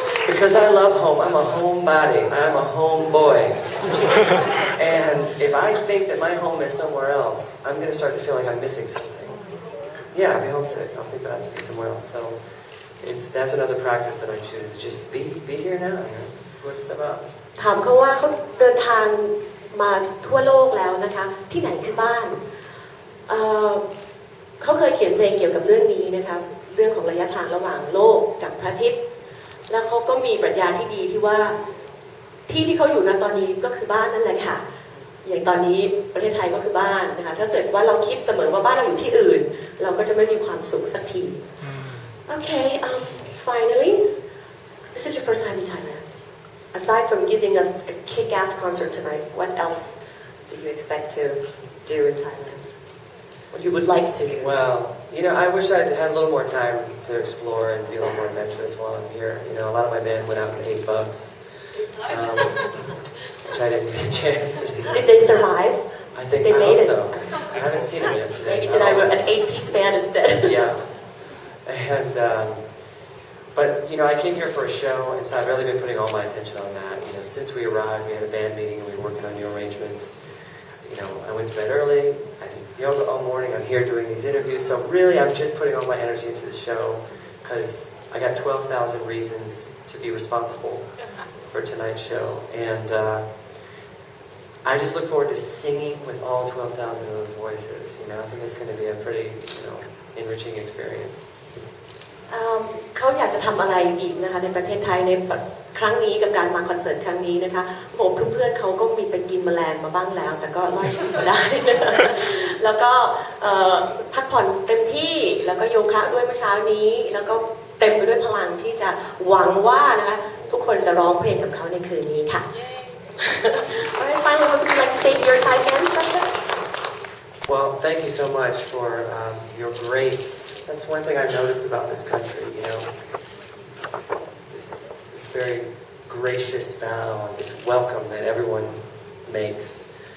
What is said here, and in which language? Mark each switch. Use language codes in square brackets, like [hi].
[en] Because I love home. I'm a homebody. I'm a homeboy. And if I think that my home is somewhere else, I'm going to start to feel like I'm missing something. Yeah, I'll be homesick. I'll think that I have to be somewhere else. So that's another practice that I choose. It's just be here now. That's what it's about. [th] ถามเขาว่าเขาเดินทางมาทั่วโลกแล้วนะคะที่ไหนคือบ้านเขาเคยเขียนเพลงเกี่ยวกับเรื่องนี้นะคะเรื่องของระยะทางระหว่างโลกกับพระอาทิตย์แล้วเขาก็มีปรัชญาที่ดีที่ว่าที่เขาอยู่ณตอนนี้ก็คือบ้านนั่นแหละค่ะอย่างตอนนี้ประเทศไทยก็คือบ้านนะคะถ้าเกิดว่าเราคิดเสมอว่าบ้านเราอยู่ที่อื่นเราก็จะไม่มีความสุขสักที [en] Okay, finally, this is your first time in Thailand. Aside from giving us a kick-ass concert tonight, what else do you expect to do in Thailand? What you would like to do? Well, you know, I wish I'd had a little more time to explore and be a little more adventurous while I'm here. You know, a lot of my band went out and ate bugs. Which I didn't get a chance to see. Did they survive? I think they I made it. so. I haven't seen them yet today. Maybe tonight we're an 8-piece band instead. Yeah. And but you know, I came here for a show, and so I've really been putting all my attention on that. You know, since we arrived, we had a band meeting, and we were working on new arrangements. You know, I went to bed early. I did yoga all morning. I'm here doing these interviews. So really, I'm just putting all my energy into the show because I got 12,000 reasons to be responsible for tonight's show, and I just look forward to singing with all 12,000 of those voices. You know, I think it's going to be a pretty, enriching experience. [th] เขาอยากจะทำอะไรอีกนะคะในประเทศไทยในครั้งนี้กับการมาคอนเสิร์ตครั้งนี้นะคะบอกเพื่อนๆเขาก็มีไปกินแมลงมาบ้างแล้วแต่ก็รอดชีวิตมาได้ แล้วก็พักผ่อนเต็มที่แล้วก็โยคะด้วยเมื่อเช้านี้แล้วก็เต็มไปด้วยพลังที่จะหวังว่านะคะทุกคนจะร้องเพลงกับเขาในคืนนี้ค่ะ [en] Alright, finally, what would you like to say to your Thai fans, Sandra? Well, thank you so much for your grace. That's one thing I've noticed about this country, you know. This very gracious bow, this welcome that everyone makes.